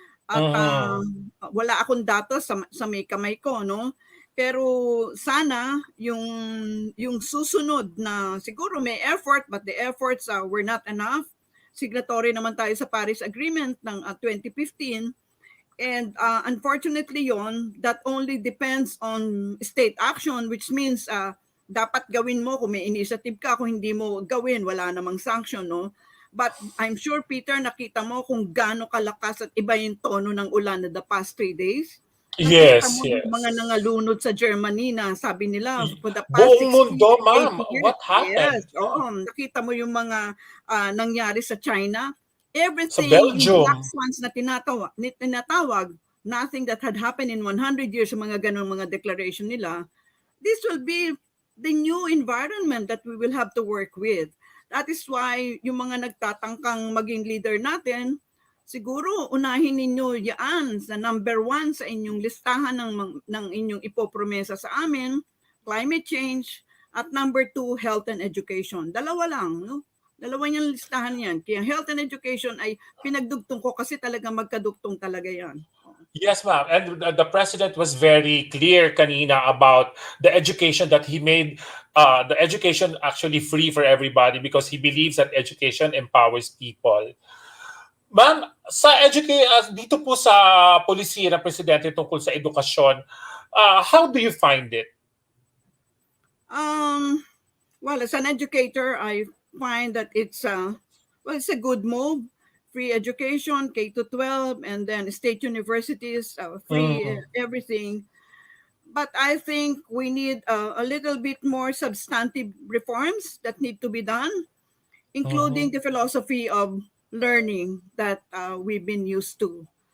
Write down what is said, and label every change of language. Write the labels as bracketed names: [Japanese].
[Filipino] At wala akong datos sa may kamay ko, no? Pero sana yung susunod na siguro may effort [English] but the efforts were not enough. [Filipino] Signatory naman tayo sa Paris Agreement ng 2015 [English] and unfortunately that only depends on state action, which means [Filipino] dapat gawin mo kung may initiative ka, kung hindi mo gawin wala namang sanction, no? [English] But I'm sure, [Filipino] Peter, nakita mo kung gaano kalakas at iba yung tono ng ulan na [English] the past 3 days. [Filipino] Nakita mo yung mga nangalunod sa Germany na sabi nila [English] for the past 60 [Filipino] mundo, ma'am. [English] years. What happened? [Filipino] Yes, nakita mo yung mga nangyari sa China. [English] Everything, [Filipino] sa Belgium, yung black swans na tinatawag, [English] nothing that had happened in 100 years, [Filipino] yung mga ganong mga declaration nila, [English] this will be the new environment that we will have to work with. [Filipino] That is why yung mga nagtatangkang maging leader natin, siguro unahin ninyo yan sa number 1 sa inyong listahan ng inyong ipopromesa sa amin, climate change, at number 2, health and education. Dalawa lang, no? Dalawa niyang listahan yan. Kaya health and education ay pinagdugtong ko kasi talaga magkadugtong talaga yan. [English] Yes, ma'am. And the president was very clear kanina about the education that he made, the education actually free for everybody because he believes that education empowers people. [Filipino] Ma'am, dito po sa polisiya ng presidente tungkol sa edukasyon, [English] how do you find it? Well, as an educator, I find that it's a good move. Free education, K-12, and then state universities, free everything. But I think we need a little bit more substantive reforms that need to be done, including the philosophy of learning that we've been used to.